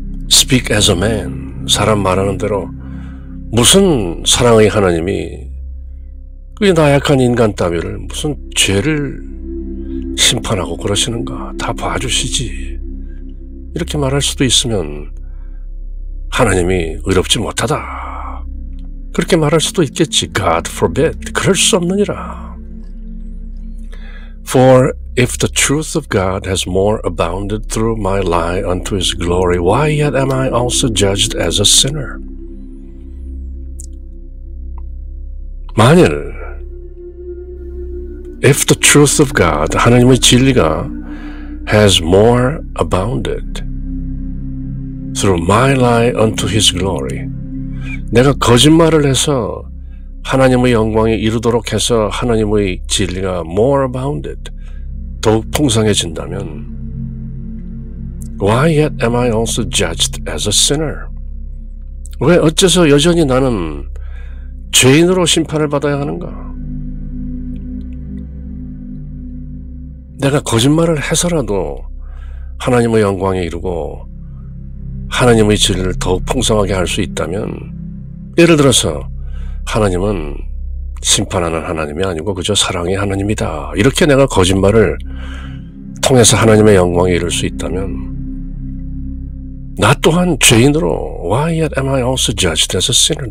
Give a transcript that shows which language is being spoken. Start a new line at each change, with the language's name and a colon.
English: Speak as a man,
Korean: 사람 말하는 대로 무슨 사랑의 하나님이 그 나약한 인간 따위를 무슨 죄를 심판하고 그러시는가? 다 봐주시지. 이렇게 말할 수도 있으면 하나님이 의롭지 못하다. 그렇게 말할 수도 있겠지.
English: God forbid.
Korean: 그럴 수 없느니라.
English: For if the truth of God has more abounded through my lie unto his glory, why yet am I also judged as a sinner?
Korean: 만일
English: If the truth of God,
Korean: 하나님의 진리가
English: has more abounded through my lie unto his glory,
Korean: 내가 거짓말을 해서 하나님의 영광에 이르도록 해서 하나님의 진리가
English: more abounded,
Korean: 더욱 풍성해진다면
English: Why yet am I also judged as a sinner?
Korean: 왜 어째서 여전히 나는 죄인으로 심판을 받아야 하는가? 내가 거짓말을 해서라도 하나님의 영광에 이르고 하나님의 진리를 더욱 풍성하게 할 수 있다면, 예를 들어서 하나님은 심판하는 하나님이 아니고 그저 사랑의 하나님이다, 이렇게 내가 거짓말을 통해서 하나님의 영광에 이를 수 있다면 나 또한 죄인으로
English: Why yet am I also judged as a sinner?